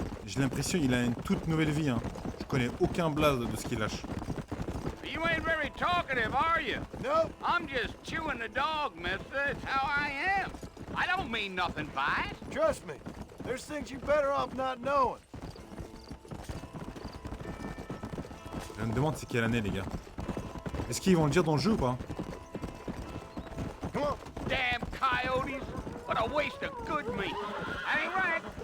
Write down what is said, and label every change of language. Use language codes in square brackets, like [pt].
[fr] J'ai l'impression qu'il a une toute nouvelle vie, hein. Je connais aucun blaze de ce qu'il lâche. [en] You ain't very talkative, are you? Nope. I'm just chewing the dog, mister. It's how I am. I don't mean nothing by it. Trust me. There's things you're better off not knowing. [fr] Je me demande c'est quelle année, les gars. Est-ce qu'ils vont le dire dans le jeu ou pas? [en] Come on. Damn coyotes. What a waste of good meat. That ain't right.